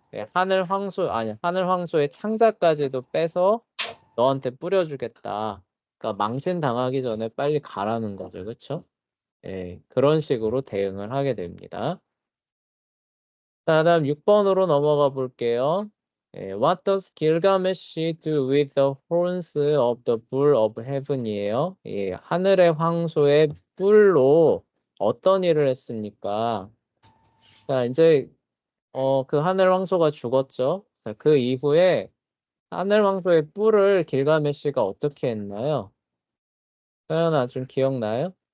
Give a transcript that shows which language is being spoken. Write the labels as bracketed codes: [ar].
[ko] 네, 하늘 황소의 창자까지도 빼서 너한테 뿌려주겠다. 그러니까 망신 당하기 전에 빨리 가라는 거죠. 그쵸? 네, 그런 식으로 대응을 하게 됩니다. 자, 다음 6번으로 넘어가 볼게요. [en] What does Gilgamesh do with the horns of the bull of heaven이에요. [ko] 하늘의 황소의 뿔로 어떤 일을 했습니까? 자, 이제 그 하늘 황소가 죽었죠. 자, 그 이후에 하늘 황소의 뿔을 길가메시가 어떻게 했나요? 서연아, 좀 기억나요?